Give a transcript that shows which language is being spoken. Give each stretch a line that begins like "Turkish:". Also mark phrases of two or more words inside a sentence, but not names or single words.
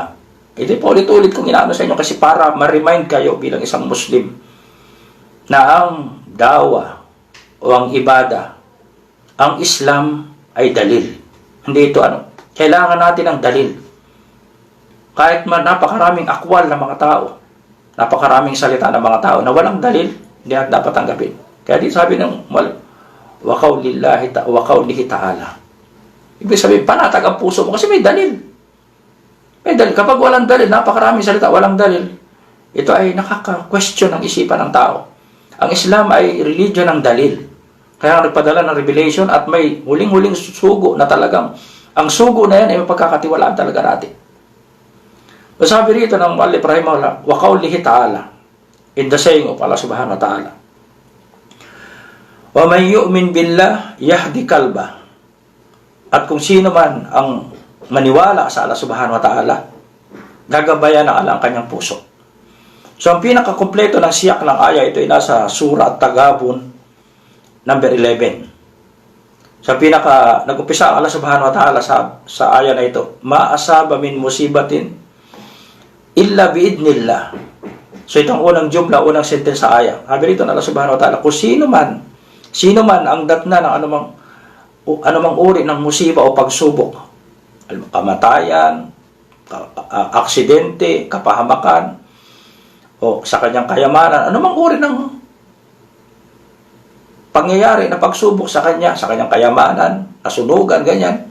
Filipino: Ito po ulit-ulit kong inaano sa inyo kasi para ma-remind kayo bilang isang Muslim na ang dawa o ang ibada, ang Islam ay dalil. Hindi ito kailangan natin ng dalil. Kahit napakaraming akwal ng mga tao, napakaraming salita ng mga tao na walang dalil, hindi natin dapat tanggapin. Kaya di sabi ng
Arabic: وقوله تعالى.
Filipino: Ibig sabihin, panatag ang puso mo kasi may dalil. May dalil. Kapag walang dalil, napakaraming salita, walang dalil, ito ay nakaka-question ang isipan ng tao. Ang Islam ay religion ng dalil. Kaya nagpadala ng revelation at may huling-huling sugo na talagang ang sugo na yan ay mapagkakatiwalaan talaga natin. Sabi rito ng
Arabic: المؤلف رحمه الله، وقوله تعالى,
English: in the saying of Allah
Arabic: سبحانه وتعالى، ومن يؤمن بالله يهد قلبه.
Filipino: At kung sino man ang maniwala sa Allah
Arabic: سبحانه وتعالى,
Filipino: gagabayan ng Allah ang kanyang puso. So ang pinakakumpleto ng siyak ng aya ito ay nasa Surah At-Tagabun number 11. So nag-umpisa ang Allah
Arabic: سبحانه وتعالى
Filipino: sa aya na ito,
Arabic: ما أصاب من مصيبة إلا بإذن الله.
Filipino: So itong unang jumla, unang sentence sa aya. Sabi rito ng Allah
Arabic: سبحانه وتعالى,
Filipino: kung sino man ang datna ng anumang uri ng musiba o pagsubok, kamatayan, aksidente, kapahamakan, o sa kanyang kayamanan, anumang uri ng pangyayari na pagsubok sa kanyang kayamanan, nasunugan, ganyan.